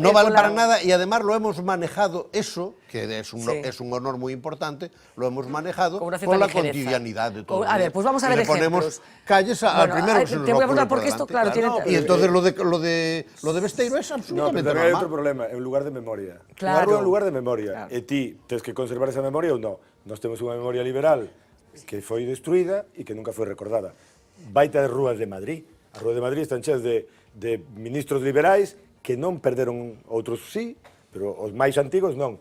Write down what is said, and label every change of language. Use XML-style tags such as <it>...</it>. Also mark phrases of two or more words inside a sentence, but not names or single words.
<es>No vale para nada, y además lo hemos manejado, eso, que es un honor muy importante, lo hemos manejado con la cotidianidad de todo. A ver, pues vamos a ver ejemplos. Le ponemos calles al primero que se nos te voy a ocurre preguntar porque esto, claro, tiene... Y entonces lo de Besteiro es absolutamente normal. No, pero hay otro problema, en lugar de memoria. Claro.</es> <gl>Unha rúa en lugar de memoria. E ti tens que conservar esa memoria ou non. Nós temos unha memoria liberal que foi destruída e que nunca foi recordada. Baita de rúas de Madrid. As rúas de Madrid están cheas de ministros liberais que non perderon, outros sí, pero os máis antigos non.</gl>